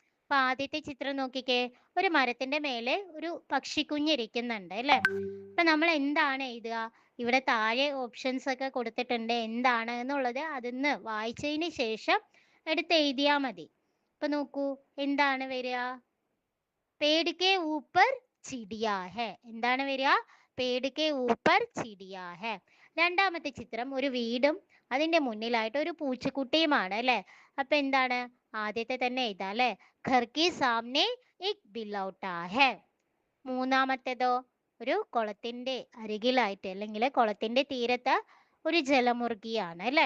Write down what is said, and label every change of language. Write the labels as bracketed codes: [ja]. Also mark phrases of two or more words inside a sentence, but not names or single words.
[ml] അപ്പൊ ആദ്യത്തെ ചിത്രം നോക്കിക്കേ, ഒരു മരത്തിന്റെ മേലെ ഒരു പക്ഷിക്കുഞ്ഞിരിക്കുന്നുണ്ട് അല്ലേ? അപ്പൊ നമ്മൾ എന്താണ് എഴുതുക? ഇവിടെ താഴെ ഓപ്ഷൻസ് ഒക്കെ കൊടുത്തിട്ടുണ്ട്, എന്താണ് എന്നുള്ളത് അതിന്ന് വായിച്ചതിന് ശേഷം എടുത്ത് എഴുതിയാ മതി. അപ്പൊ നോക്കൂ, എന്താണ് വരിക? [hi] पेड़ के ऊपर चिड़िया है. [ml] എന്താണ് വരിക? [hi] पेड़ के ऊपर चिड़िया है. [ml] രണ്ടാമത്തെ ചിത്രം ഒരു വീടും അതിന്റെ മുന്നിലായിട്ട് ഒരു പൂച്ചക്കുട്ടിയുമാണ് അല്ലേ? അപ്പൊ എന്താണ്? ആദ്യത്തെ തന്നെ എഴുതാം അല്ലേ? [hi] घर के सामने एक बिलौटा है. [ml] മൂന്നാമത്തേതോ ഒരു കുളത്തിന്റെ അരികിലായിട്ട് അല്ലെങ്കിൽ കുളത്തിന്റെ തീരത്ത് ഒരു ജലമുർഗിയാണ് അല്ലേ?